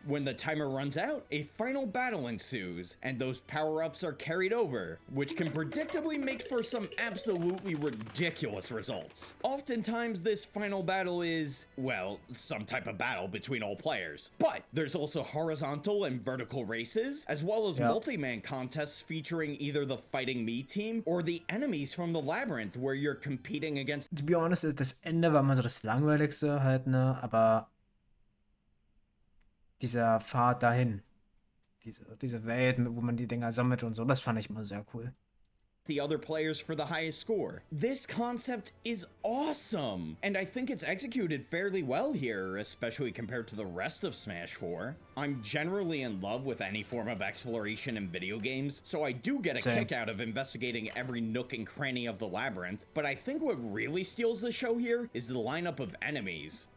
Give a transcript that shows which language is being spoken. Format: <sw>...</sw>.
<en>When the timer runs out, a final battle ensues, and those power-ups are carried over, which can predictably make for some absolutely ridiculous results. Oftentimes, this final battle is, well, some type of battle between all players. But there's also horizontal and vertical races, as well as multi-man contests featuring either the Fighting Me team or the enemies from the labyrinth where you're competing against. To be honest,</en> <de>das Ende war mal so das Langweiligste halt, ne? Aber dieser Pfad dahin, diese Welt, wo man die Dinger sammelt und so, das fand ich immer sehr cool.</de> <en>The other players for the highest score. This concept is awesome, and I think it's executed fairly well here, especially compared to the rest of Smash 4. I'm generally in love with any form of exploration in video games, so I do get a kick out of investigating every nook and cranny of the labyrinth, but I think what really steals the show here is the lineup of enemies.</en>